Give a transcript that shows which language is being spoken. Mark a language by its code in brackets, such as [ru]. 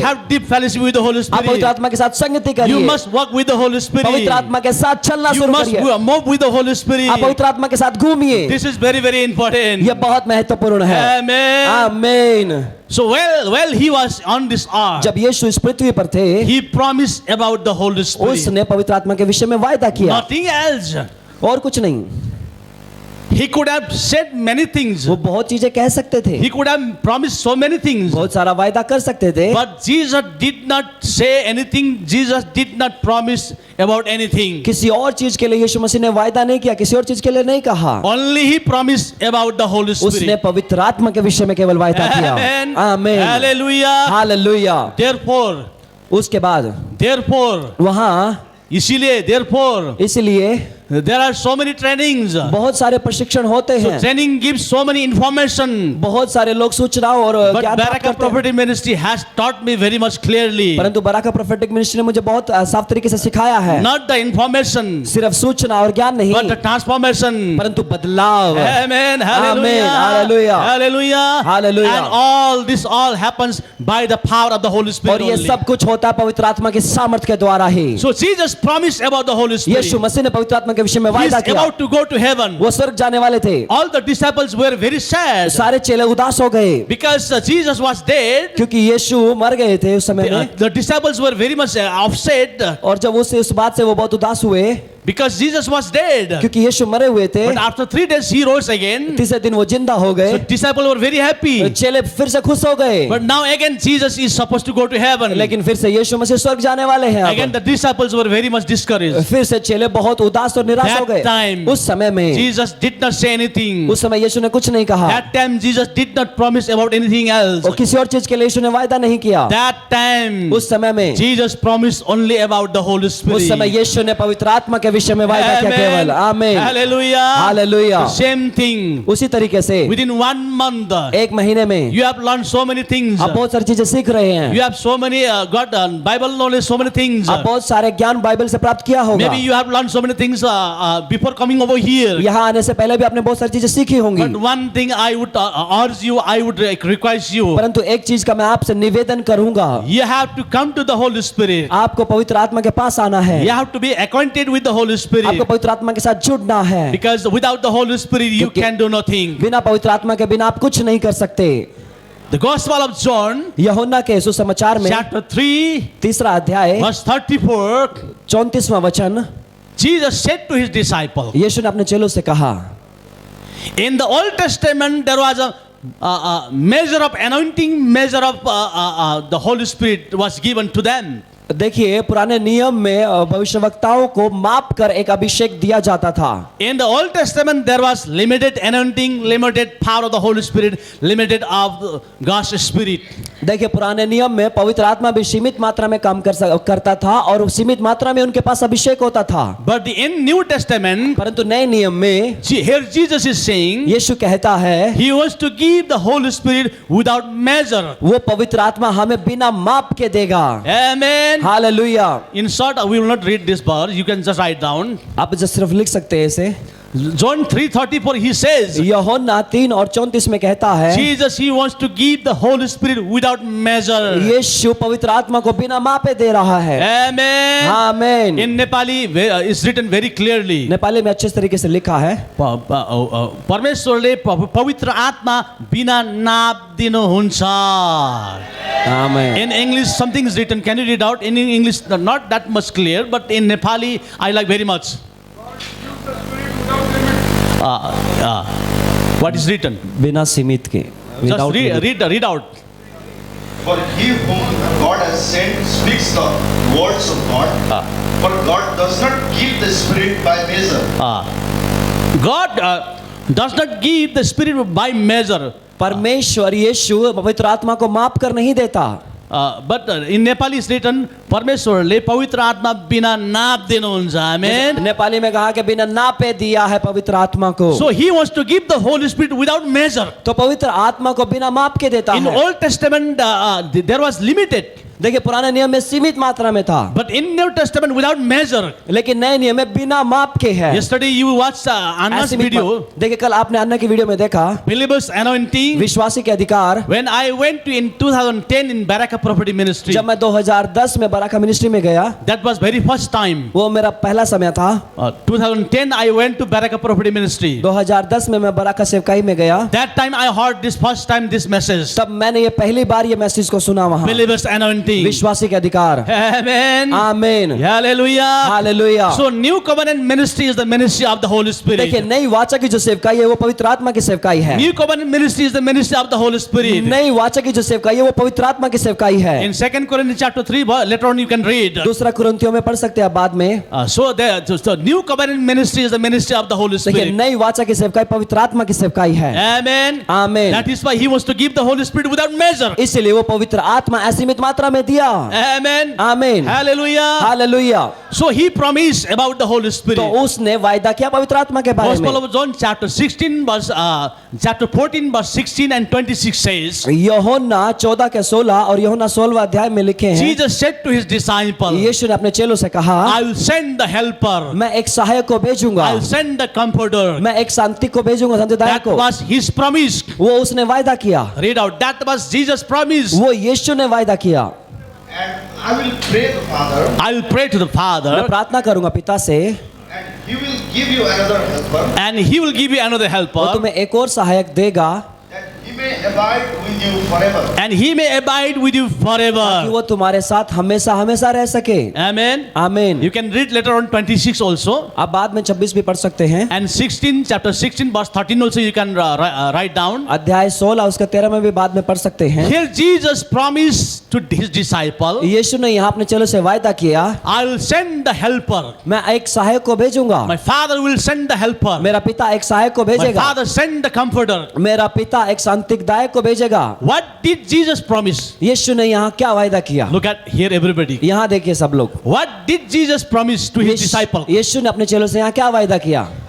[en] have deep fellowship with the Holy [hi] आप पवित्र [en] Spirit. [hi] आत्मा के साथ संगति [en] You [hi] करिए, [en] must walk with the Holy Spirit. [hi] पवित्र आत्मा के साथ चलना [en] You [hi] शुरू [en] must [hi] करिए, [en] move with the Holy [hi] आप [en] Spirit. [hi] पवित्र आत्मा के साथ घूमिए। [en] This is very important. [hi] यह बहुत महत्वपूर्ण है। [en] Amen. [hi] आमीन। [en] So well he was on this earth. [hi] जब यीशु इस पृथ्वी पर थे, [en] He promised about the Holy Spirit. [hi] उसने पवित्र आत्मा के विषय में वायदा किया, [en] Nothing else. [hi] और कुछ नहीं। [en] He could have said many things. [hi] वो बहुत चीजें कह सकते थे, [en] He could have promised so many things. [hi] बहुत सारा वायदा कर सकते थे, [en] But Jesus did not say anything. Jesus did not promise about anything. [hi] किसी और चीज के लिए यीशु मसीह ने वायदा नहीं किया, किसी और चीज के लिए नहीं कहा, [en] Only he promised about the Holy [hi] उसने [en] Spirit. [hi] पवित्र आत्मा के विषय में केवल वायदा किया। [en] Amen. [hi] आमीन। [en] Hallelujah. [hi] हालेलुया। [en] Therefore, [hi] उसके बाद वहाँ इसीलिए इसलिए [en] there are so many trainings. [hi] बहुत सारे प्रशिक्षण होते [en] So [hi] हैं, [en] training gives so many information. [hi] बहुत सारे लोग सूचनाओं और [en] But [hi] ज्ञान प्राप्त [en] Baraka [hi] करते हैं, [en] Prophetic Ministry has taught me very much clearly. [hi] परंतु बराका प्रोफेटिक मिनिस्ट्री ने मुझे बहुत साफ तरीके से सिखाया है, [en] Not the information, [hi] सिर्फ सूचना और ज्ञान नहीं, [en] but the transformation. [hi] परंतु बदलाव। [en] Amen. Hallelujah. Amen. Hallelujah. Hallelujah. Hallelujah. And all this all happens by the power of the Holy Spirit [hi] और ये [en] only. [hi] सब कुछ होता है पवित्र आत्मा के सामर्थ्य के द्वारा ही। [en] So Jesus promised about the Holy Spirit. [hi] यीशु मसीह ने पवित्र आत्मा के विषय में [en] He is [hi] वायदा किया, [en] about to go to heaven. [hi] वो स्वर्ग जाने वाले थे, [en] All the disciples were very sad [hi] सारे चेले उदास हो गए, [en] because Jesus was dead. [hi] क्योंकि यीशु मर गए थे उस समय में, [en] The disciples were very much upset [hi] और जब उस बात से वो बहुत उदास हुए, [en] because Jesus was dead. [hi] क्योंकि यीशु मरे हुए थे, [en] But after 3 days he rose again. [hi] तीसरे दिन वो जिंदा हो [en] So [hi] गए, [en] disciples were very happy. [hi] चेले फिर से खुश हो गए, [en] But now again Jesus is supposed to go to heaven. [hi] लेकिन फिर से यीशु मसीह स्वर्ग जाने वाले हैं। [en] Again [hi] अब [en] the disciples were very much discouraged. [hi] फिर से चेले बहुत उदास और निराश हो [en] That [hi] गए। [en] time [hi] उस समय में, [en] Jesus did not say anything. [hi] उस समय यीशु ने कुछ नहीं कहा, [en] That time Jesus did not promise about anything else. [hi] और किसी और चीज के लिए यीशु ने वायदा नहीं किया। [en] That time [hi] उस समय में [en] Jesus promised only about the Holy [hi] उस समय [en] Spirit. [hi] यीशु ने पवित्र आत्मा के के विषय में वायदा किया केवल आमीन [en] Hallelujah. [hi] Hallelujah [en] The same thing. [hi] उसी तरीके से [en] Within 1 month, [hi] एक महीने में [en] you have learned so many things. [hi] आप बहुत सारी चीजें सीख रहे हैं [en] You have so many got Bible knowledge, so many things. [hi] आप बहुत सारे ज्ञान बाइबल से प्राप्त किया होगा [en] Maybe you have learned so many things before coming over here. [hi] यहाँ आने से पहले भी आपने बहुत सारी चीजें सीखी होंगी [en] But one thing I would urge you, I would request you. [hi] परंतु एक चीज का मैं आपसे निवेदन करूंगा [en] You have to come to the Holy Spirit. [hi] आपको पवित्र आत्मा के पास आना है [en] You have to be acquainted with the Holy [hi] आपको [en] Spirit. [hi] पवित्र आत्मा के साथ जुड़ना है [en] Because without the Holy Spirit, you [hi] क्योंकि- [en] can do nothing. [hi] बिना पवित्र आत्मा के बिना आप कुछ नहीं कर सकते [en] The Gospel of John, [hi] यूहन्ना के सुसमाचार में [en] chapter 3, [hi] तीसरा अध्याय [en] verse 34, [hi] 34वां वचन [en] Jesus said to his disciple, [hi] यीशु ने अपने चेलों से कहा [en] in the Old Testament, there was a measure of anointing, measure of the Holy Spirit was given to them. [hi] देखिए पुराने नियम में भविष्यवक्ताओं को माप कर एक अभिषेक दिया जाता था [en] In the Old Testament, there was limited anointing, limited power of the Holy Spirit, limited of God's Spirit. [hi] देखिए पुराने नियम में पवित्र आत्मा भी सीमित मात्रा में काम करता था और सीमित मात्रा में उनके पास अभिषेक होता था [en] But in New Testament, [hi] परंतु नए नियम में [en] here Jesus is saying, [hi] यीशु कहता है [en] He wants to give the Holy Spirit without measure. [hi] वो पवित्र आत्मा हमें बिना माप के देगा [en] Amen. [hi] Hallelujah [en] In short, we will not read this verse. You can just write down. [hi] आप जो सिर्फ लिख सकते हैं इसे [en] John 3:34, he says, [hi] यूहन्ना 3 और 34 में कहता है [en] Jesus, He wants to give the Holy Spirit without measure. [hi] यीशु पवित्र आत्मा को बिना मापे दे रहा है [en] Amen. [hi] आमीन [en] In Nepali, it's written very clearly. [hi] Nepali में अच्छे तरीके से लिखा है [ne] परमेश्वरले पवित्र आत्मा बिना नाप दिनुहुन्छ. [hi] आमीन [en] In English, something is written. Can you read out? In English, not that much clear, but in Nepali, I like very much. What is written? [hi] बिना सीमित के [en] Just Without limit. read out. For he whom God has sent speaks the words of God. For God does not give the Spirit by measure. God does not give the Spirit by measure. [hi] परमेश्वर यीशु पवित्र आत्मा को माप कर नहीं देता [en] But in Nepali is written, [ne] परमेश्वरले पवित्र आत्मा बिना नाप दिनुहुन्छ. [en] Amen. [hi] नेपाली में कहा कि बिना नापे दिया है पवित्र आत्मा को [en] So He wants to give the Holy Spirit without measure. [hi] तो पवित्र आत्मा को बिना माप के देता [en] In [hi] है [en] Old Testament, there was limited. [hi] देखिए पुराने नियम में सीमित मात्रा में था [en] But in New Testament, without measure. [hi] लेकिन नए नियम में बिना माप के है [en] Yesterday you watched Anna's [hi] असीमित [en] video, [hi] माप- देखिए कल आपने अन्ना की वीडियो में देखा [en] Believers Anointing. [hi] विश्वासी के अधिकार [en] When I went to in 2010 in Baraka Prophetic Ministry, [hi] जब मैं 2010 में बराका मिनिस्ट्री में गया [en] that was very first time. [hi] वो मेरा पहला समय था [en] 2010 I went to Baraka Prophetic Ministry. [hi] 2010 में मैं बराका सेवकाई में गया [en] That time I heard this first time this message. [hi] तब मैंने ये पहली बार ये मैसेज को सुना वहां [en] Believers Anointing. [hi] विश्वासी के अधिकार [en] Amen. [hi] आमीन [en] Hallelujah. [hi] Hallelujah [en] So New Covenant Ministry is the ministry of the Holy [hi] देखिए [en] Spirit. [hi] नई वाचा की जो सेवकाई है वो पवित्र आत्मा की सेवकाई है [en] New Covenant Ministry is the ministry of the Holy Spirit. [hi] नई वाचा की जो सेवकाई है वो पवित्र आत्मा की सेवकाई है [en] In 2 Corinthians chapter 3, later on you can read. [hi] दूसरा कुरिन्थियों में पढ़ सकते हैं बाद में [en] So New Covenant Ministry is the ministry of the Holy [hi] देखिए [en] Spirit. [hi] नई वाचा की सेवकाई पवित्र आत्मा की सेवकाई है [en] Amen. [hi] आमीन [en] That is why He wants to give the Holy Spirit without measure. [hi] इसीलिए वो पवित्र आत्मा असीमित मात्रा में दिया [en] Amen. [hi] आमीन [en] Hallelujah. [hi] Hallelujah [en] So He promised about the Holy [hi] तो [en] Spirit. [hi] उसने वायदा किया पवित्र आत्मा के बारे [en] Gospel [hi] में [en] of John chapter 16 verse chapter 14 verse 16 and 26 says, [hi] यूहन्ना 14 के 16 और यूहन्ना 16वां अध्याय में लिखे हैं [en] Jesus said to His disciple, [hi] यीशु ने अपने चेलों से कहा [en] I will send the helper. [hi] मैं एक सहायक को भेजूंगा [en] I will send the comforter. [hi] मैं एक शांति को भेजूंगा शांतिदायक [en] That [hi] को [en] was His promise. [hi] वो उसने वायदा किया [en] Read out. That was Jesus' promise. [hi] वो यीशु ने वायदा किया [en] And I will pray the Father, I will pray to the [hi] मैं [en] Father, [hi] प्रार्थना करूंगा पिता से [en] and He will give you another helper, and He will give you another [hi] वो [en] helper, [hi] तुम्हें एक और सहायक देगा [en] that He may abide with you forever. and He may abide with you [hi] कि [en] forever. [hi] वो तुम्हारे साथ हमेशा हमेशा रह सके [en] Amen. [hi] आमीन [en] You can read later on 26 also, [hi] आप बाद में 26 भी पढ़ सकते हैं [en] and 16 chapter 16 verse 13 also you can write down. [hi] अध्याय 16 उसका 13 में भी बाद में पढ़ सकते हैं [en] Here Jesus promised to His disciple, [hi] यीशु ने यहाँ अपने चेलों से वायदा किया [en] I will send the helper. [hi] मैं एक सहायक को भेजूंगा [en] My Father will send the helper. [hi] मेरा पिता एक सहायक को [en] My [hi] भेजेगा [en] Father send the comforter. [hi] मेरा पिता एक शांति प्रतिज्ञायक को भेजेगा। [en] What did Jesus promise? [hi] यीशु ने यहाँ क्या वायदा किया? [en] Look at here, everybody. [hi] यहाँ देखिए सब लोग। [en] What did Jesus promise to his disciple? [hi] यीशु ने अपने चेलों से यहाँ क्या वायदा किया?